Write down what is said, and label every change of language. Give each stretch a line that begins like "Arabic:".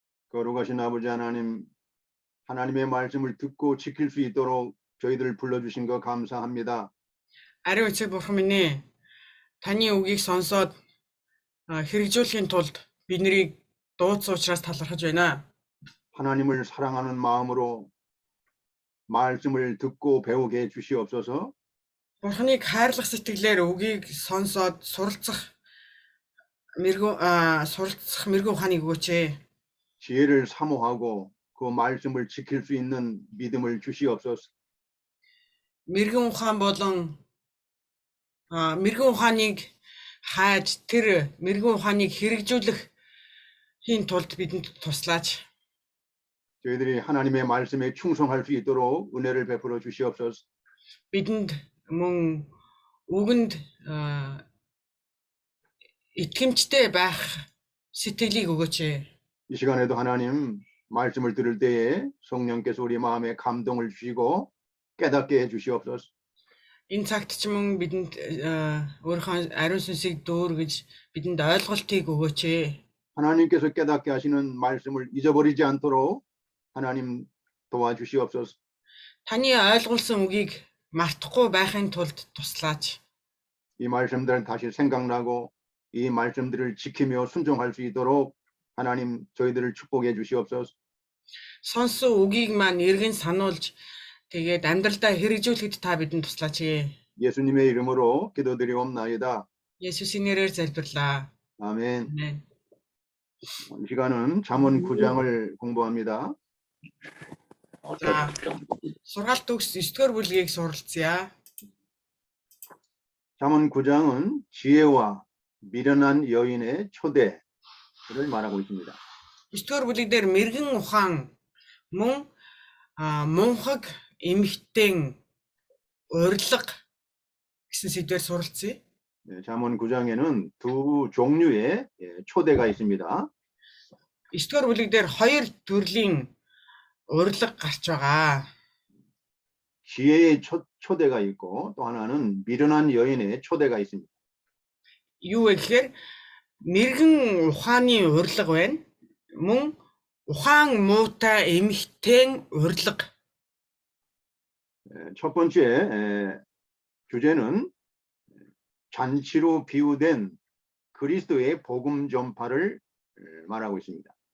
Korean: 거룩하신 아버지 하나님, 하나님의 말씀을 듣고 지킬 수 있도록 저희들을 불러주신 거 감사합니다.
Mongolian: Ариун эцэг бурхан минь ээ. Таны үгийг сонсоод хэрэгжүүлэхийн тулд биднийг дуудсан учраас талархаж байна.
Korean: 하나님을 사랑하는 마음으로 말씀을 듣고 배우게 해주시옵소서.
Mongolian: Бурханыг хайрлах сэтгэлээр үгийг сонсоод суралцах мэрэгүү ухааныг өгөөч ээ.
Korean: 지혜를 사모하고 그 말씀을 지킬 수 있는 믿음을 주시옵소서.
Mongolian: Мэрэгэн ухаан болон мэрэгэн ухааныг хайж тэр мэрэгэн ухааныг хэрэгжүүлэх хийн тулд бидэнд туслаач.
Korean: 저희들이 하나님의 말씀에 충성할 수 있도록 은혜를 베풀어 주시옵소서.
Mongolian: Бидэнд мөн үгэнд итгэмжтэй байх сэтгэлийг өгөөч ээ.
Korean: 이 시간에도 하나님 말씀을 들을 때에 성령께서 우리 마음에 감동을 주시고 깨닫게 해주시옵소서.
Mongolian: Энэ цагт ч мөн бидэнд өөрийнхөө ариун сүнсийг дүүргэж бидэнд ойлголтыг өгөөч ээ.
Korean: 하나님께서 깨닫게 하시는 말씀을 잊어버리지 않도록 하나님 도와주시옵소서.
Mongolian: Таны ойлгуулсан үгийг мартахгүй байхын тулд туслаач.
Korean: 이 말씀들은 다시 생각나고 이 말씀들을 지키며 순종할 수 있도록 하나님 저희들을 축복해 주시옵소서.
Mongolian: Сонсон үгийг маань эргэн сануулж тэгээд амьдралдаа хэрэгжүүлэхэд та бидэнд туслаач ээ.
Korean: 예수님의 이름으로 기도드리옵나이다.
Mongolian: 예수의 нэрээр залбирлаа.
Korean: 아멘. 아멘. 이 시간은 잠언 9장을 공부합니다.
Mongolian: За, сургаалт төгс 9-р бүлгийг суралцъя.
Korean: 잠언 9장은 지혜와 미련한 여인의 초대를 말하고 있습니다.
Mongolian: 9-р бүлэг дээр мэрэгэн ухаан мөн мунхаг эмэгтэйн урилга гэсэн сэдвээр суралцъя.
Korean: 잠언 9장에는 두 종류의 초대가 있습니다.
Mongolian: 9-р бүлэг дээр хоёр төрлийн урилга гарч байгаа.
Korean: 지혜의 초대가 있고 또 하나는 미련한 여인의 초대가 있습니다.
Mongolian: Юу вэ гэхээр мэрэгэн ухааны урилга байна. Мөн ухаан муутай эмэгтэйн урилга.
Korean: 첫 번째 주제는 잔치로 비유된 그리스도의 복음 전파를 말하고 있습니다.